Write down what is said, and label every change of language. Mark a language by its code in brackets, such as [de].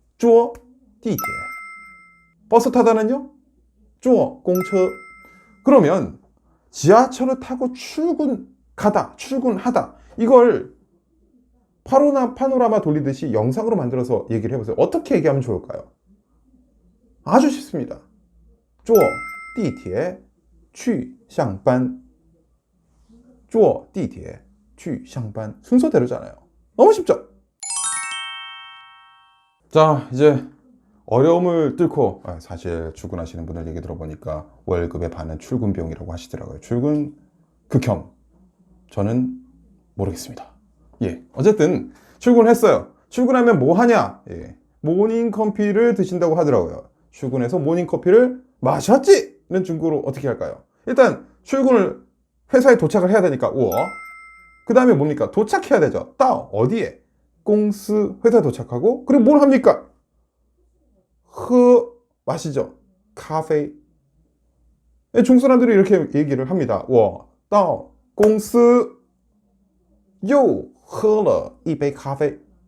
[zh] 坐地铁 [ko] 버스 타다는요? [zh] 坐公车. [ko] 그러면 지하철을 타고 출근하다 이걸 파노라마 돌리듯이 영상으로 만들어서 얘기를 해보세요. 어떻게 얘기하면 좋을까요? 아주 쉽습니다. [zh] 坐地铁去上班坐地铁去上班 [ko] 순서대로잖아요. 너무 쉽죠? 자, 이제 어려움을 뚫고 사실 출근하시는 분들 얘기 들어보니까 월급의 반은 출근 비용이라고 하시더라고요. 출근 극혐. 저는 모르겠습니다. 어쨌든 출근했어요. 출근하면 뭐 하냐? 모닝커피를 드신다고 하더라고요. 출근해서 모닝커피를 마셨지는 중국어로 어떻게 할까요? 일단 출근을 회사에 도착을 해야 되니까 我 그 다음에 뭡니까? 도착해야 되죠. 따 어디에? 공스 회사에 도착하고 그리고 뭘 합니까? 마시죠. 카페. 중국 사람들이 이렇게 얘기를 합니다. [zh] 我到公司又喝了一杯咖啡.